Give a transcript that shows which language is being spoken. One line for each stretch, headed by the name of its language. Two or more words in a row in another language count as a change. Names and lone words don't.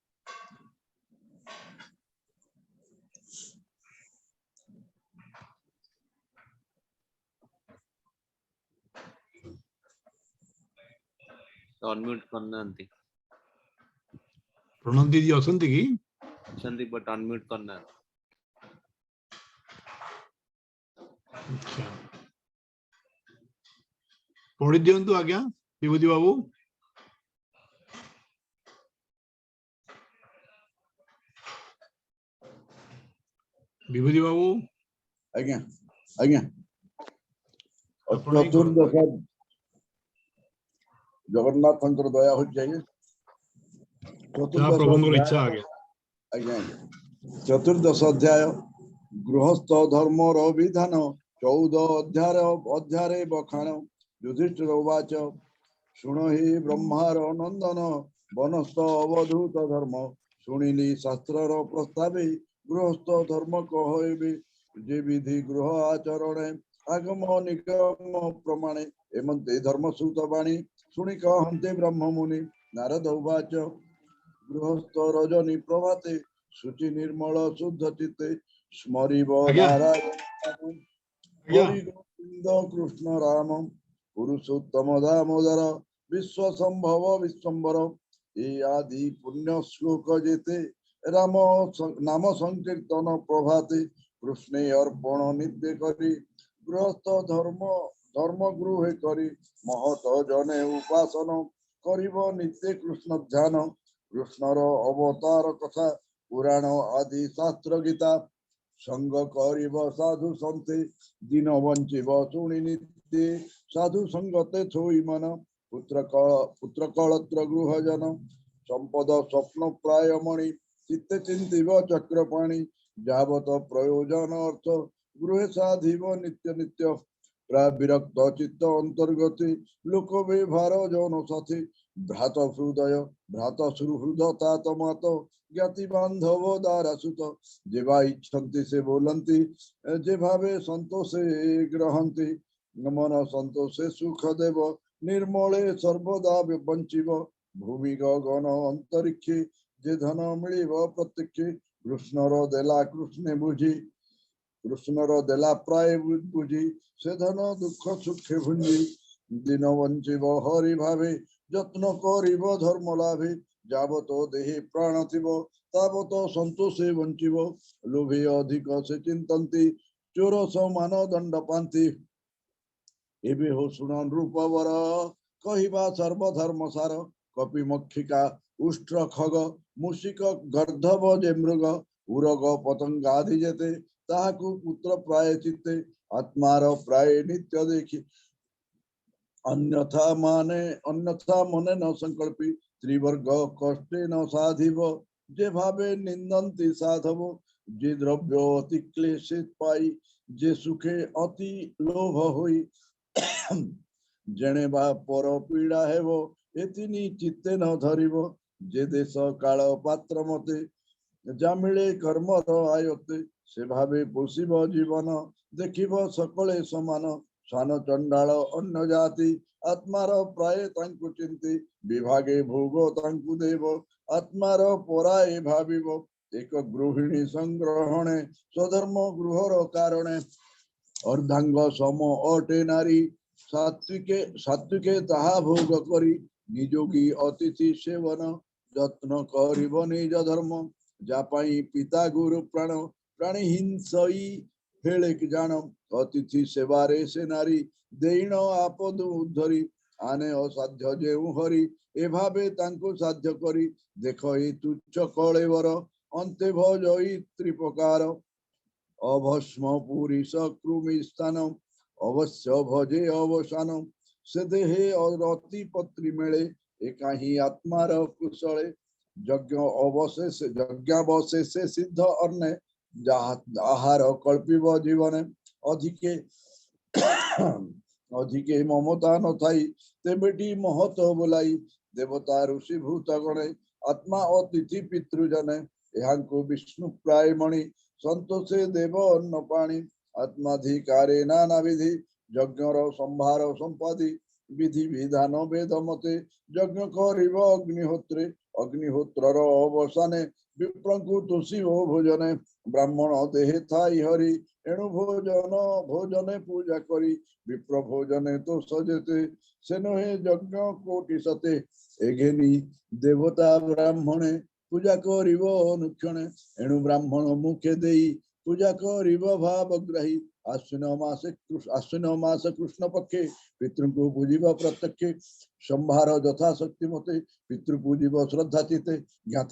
Odia: ଅନମ୍ୟୁଟ କରନାନ୍ତି ପ୍ରଣବ ଦିଦି ଅଛନ୍ତି କି ଅଛନ୍ତି ବଟ ଅନମ୍ୟୁଟ କରନା ଅଚ୍ଛା ପଢ଼ି ଦିଅନ୍ତୁ ଆଜ୍ଞା ବିଭୂତି ବାବୁ ବିଭୂତି ବାବୁ विभूति बाबू ଆଜ୍ଞା ଆଜ୍ଞା ଆପଣ ହି କରୋ ଚତୁର୍ଦଶ ଜଗନ୍ନାଥଙ୍କର ଦୟା ହୋ ଜାଏ ଜହାଁ ପ୍ରଭୁଙ୍କର ଇଚ୍ଛା ଆ ଗୟା ଆଜ୍ଞା ଚତୁର୍ଦଶ ଅଧ୍ୟାୟ ଗୃହସ୍ଥ ଧର୍ମ ବିଧାନ 14 ଅଧ୍ୟାୟ ବଖାଣ ଯୁଧିଷ୍ଠିର ଉବାଚ ଶୁଣୁ ହି ବ୍ରହ୍ମାର ନନ୍ଦନ ବନସ୍ଥ ଅବଧୂତ ଧର୍ମ ଶୁଣିଲି ଶାସ୍ତ୍ର ପ୍ରସ୍ତାବେ ଗୃହସ୍ଥ ଧର୍ମ କହବେ ଯେ ବିଧି ଗୃହ ଆଚରଣେ ଆଗମ ନିଗମ ପ୍ରମାଣେ ଏମନ୍ତେ ଧର୍ମ ସୂତ ବାଣୀ ଶୁଣି କହନ୍ତେ ବ୍ରହ୍ମ ମୁନି ନାରଦ ଉବାଚ ଗୃହସ୍ଥ ରଜନୀ ପ୍ରଭାତେ ଶୁଚି ନିର୍ମଳ ଶୁଦ୍ଧ ଚିତ୍ତେ ସ୍ମରିବ आज्ञा नारायण आज्ञा ହରି ଗୋବିନ୍ଦ କୃଷ୍ଣ ରାମ ପୁରୁଷୋତ୍ତମ ଦାମୋଦର ବିଶ୍ୱ ସମ୍ଭବ ବିଶ୍ୱମ୍ଭର ଯେ ଆଦି ପୁଣ୍ୟ ଶ୍ଳୋକ ଯେତେ ରାମ ନାମ ସଙ୍କୀର୍ତ୍ତନ ପ୍ରଭାତେ କୃଷ୍ଣେ ଅର୍ପଣ ନିତ୍ୟ କରି ଗୃହସ୍ଥ ଧର୍ମ ଧର୍ମ ଗୃହେ କରି ମହତ ଜନେ ଉପାସନ କରିବ ନିତ୍ୟ କୃଷ୍ଣ ଧ୍ୟାନ କୃଷ୍ଣର ଅବତାର କଥା ପୁରାଣ ଆଦି ଶାସ୍ତ୍ର ଗୀତା ସଙ୍ଗ କରିବ ସାଧୁ ସନ୍ତେ ଦିନ ବଞ୍ଚିବ ଶୁଣି ନିତ୍ୟ ସାଧୁ ସଙ୍ଗତେ ଥୋଇ ମନ ପୁତ୍ର କଳତ୍ର ଗୃହଜନ ସମ୍ପଦ ସ୍ୱପ୍ନ ପ୍ରାୟ ମଣି ଚିତ୍ତେ ଚିନ୍ତିବ ଚକ୍ରପାଣି ଯାବତ ପ୍ରୟୋଜନ ଅର୍ଥ ଗୃହେ ସାଧିବ ନିତ୍ୟ ନିତ୍ୟ ପ୍ରାୟ ବିରକ୍ତ ଚିତ୍ତ ଅନ୍ତର୍ଗତି ଲୋକ ବ୍ୟବହାର ଜନ ସାଥୀ ଭ୍ରାତ ହୃଦୟ ଭ୍ରାତ ସୁହୃଦ ତାତ ମାତ ଜ୍ଞାତି ବାନ୍ଧବ ଦାରା ସୁତ ଯେବା ଇଚ୍ଛନ୍ତି ସେ ବୋଲନ୍ତି ଯେ ଭାବେ ସନ୍ତୋଷେ ଗ୍ରହନ୍ତି ମନ ସନ୍ତୋଷେ ସୁଖ ଦେବ ନିର୍ମଳେ ସର୍ବଦା ବଞ୍ଚିବ ଭୂମି ଗଗନ ଅନ୍ତରିକ୍ଷେ ଯେ ଧନ ମିଳିବ ପ୍ରତ୍ୟକ୍ଷେ କୃଷ୍ଣର ଦେଲା କୃଷ୍ଣେ ବୁଝି କୃଷ୍ଣର ଦେଲା ପ୍ରାୟ ବୁଝି ସେ ଧନ ଦୁଖ ସୁଖେ ଭୁଞ୍ଜି ଦିନ ବଞ୍ଚିବ ହରି ଭାବେ ଯତ୍ନ କରିବ ଧର୍ମ ଲାଭେ ଯାବତ ଦେହେ ପ୍ରାଣ ଥିବ ତାବତ ସନ୍ତୋଷେ ବଞ୍ଚିବ ଲୋଭେ ଅଧିକ ସେ ଚିନ୍ତନ୍ତି ଚୋର ସମାନ ଦଣ୍ଡ ପାନ୍ତି ଏବେ ହୋ ଶୁଣନ ରୂପବର କହିବା ସର୍ବଧର୍ମ ସାର କପି ମକ୍ଷିକା ଉଷ୍ଟ୍ର ଖଗ ମୂଷିକ ଗର୍ଧବ ଯେ ମୃଗ ଉରଗ ପତଙ୍ଗାଦି ଯେତେ ତାହାକୁ ପୁତ୍ର ପ୍ରାୟ ଚିତ୍ତେ ଆତ୍ମାର ପ୍ରାୟ ନିତ୍ୟ ଦେଖି ଅନ୍ୟଥା ମନେ ନ ସଙ୍କଳ୍ପି ତ୍ରିବର୍ଗ କଷ୍ଟେ ନ ସାଧିବ ଯେ ଭାବେ ନିନ୍ଦନ୍ତି ସାଧବ ଯେ ଦ୍ରବ୍ୟ ଅତି କ୍ଳେଶିତ ପାଇ ଯେ ସୁଖେ ଅତି ଲୋଭ ହୋଇ ଜନେ ବା ପର ପୀଡ଼ା ହେବ ଏତିନି ଚିତ୍ତେ ନ ଧରିବ ଯେ ଦେଶ କାଳ ପାତ୍ର ମତେ ଜାମିଲେ କର୍ମର ଆୟତେ ସେ ଭାବେ ପୋଷିବ ଜୀବନ ଦେଖିବ ସକଳେ ସମାନ ସାନ ଚଣ୍ଡାଳ ଅନ୍ନ ଜାତି ଆତ୍ମାର ପ୍ରାୟ ତାଙ୍କୁ ଚିନ୍ତି ବିଭାଗେ ଭୋଗ ତାଙ୍କୁ ଦେବ ଆତ୍ମାର ପରାୟ ଭାବିବ ଏକ ଗୃହିଣୀ ସଂଗ୍ରହଣେ ସ୍ୱଧର୍ମ ଗୃହର କାରଣେ ଅର୍ଧାଙ୍ଗ ସମ ଅଟେ ନାରୀ ସାତ୍ୱିକେ ତାହା ଭୋଗ କରି ନିଯୋଗୀ ଅତିଥି ସେବନ ଯତ୍ନ କରିବ ନିଜ ଧର୍ମ ଯା ପାଇ ପିତା ଗୁରୁ ପ୍ରାଣ ପ୍ରାଣୀ ହିଂସଇ ହେଲେକ ଜାନ ଅତିଥି ସେବାରେ ସେ ନାରୀ ଦେଇଣ ଆପଦ ଉଦ୍ଧରି ଆନେ ଅସାଧ୍ୟ ଯେଉ ହରି ଏଭାବେ ତାଙ୍କୁ ସାଧ୍ୟ କରି ଦେଖୋ ଏଇ ତୁଚ୍ଛ କଳେବର ଅନ୍ତେ ଭଜଇ ତ୍ରିପ୍ରକାର ଅଭସ୍ମ ପୁରୀଶ କୃମି ସ୍ଥାନ ଅବଶ୍ୟ ଭଜେ ଅବସାନ ସେ ଦେହେ ଅତି ପତ୍ରୀ ମେଳେ ଏକାହି ଆତ୍ମାର କୁଶଳେ ଯଜ୍ଞ ଯଜ୍ଞାବଶେଷେ ସିଦ୍ଧ ଅନ୍ୟ ଆହାର କଳ୍ପିବ ଜୀବନ ଅଧିକେ ଅଧିକେ ମମତା ନ ଥାଇ ତେବେଟି ମହତ ବୋଲାଇ ଦେବତା ଋଷି ଭୂତ ଗଣେ ଆତ୍ମା ଅତିଥି ପିତୃଜନେ ଏହାଙ୍କୋ ବିଷ୍ଣୁ ପ୍ରାୟ ମଣି ସନ୍ତୋଷେ ଦେବ ଅନ୍ନ ପାଣି ଆତ୍ମାଧିକାରେ ନାନା ବିଧି ଯଜ୍ଞର ସମ୍ଭାର ସମ୍ପାଦି ବିଧି ବିଧାନ ବେଦ ମତେ ଯଜ୍ଞ କରିବ ଅଗ୍ନିହୋତ୍ରେ ଅଗ୍ନିହୋତ୍ରର ଅବସାନେ ବିପ୍ରଙ୍କୁ ତୁଷିବ ଭୋଜନେ ବ୍ରାହ୍ମଣ ଦେହେ ଥାଇ ହରି ଏଣୁ ଭୋଜନ ଭୋଜନେ ପୂଜା କରି ବିପ୍ର ଭୋଜନେ ତୋ ସଜେତେ ସେ ନହେ ଯଜ୍ଞ କୋଟି ସତେ ଏଘେନି ଦେବତା ବ୍ରାହ୍ମଣେ ପୂଜା କରିବ ଅନୁକ୍ଷଣେ ଏଣୁ ବ୍ରାହ୍ମଣ ମୁଖେ ଦେଇ ପୂଜା କରିବ ଭାବଗ୍ରାହୀ ଆଶ୍ୱିନ ମାସ କୃଷ୍ଣ ପକ୍ଷେ ପିତୃ କୋ ପୂଜିବ ପ୍ରତ୍ୟକ୍ଷେ ସମ୍ଭାର ଯଥା ଶକ୍ତି ମତେ ପିତୃ ପୂଜିବ ଶ୍ରଦ୍ଧା ଚିତେ ଜ୍ଞାତି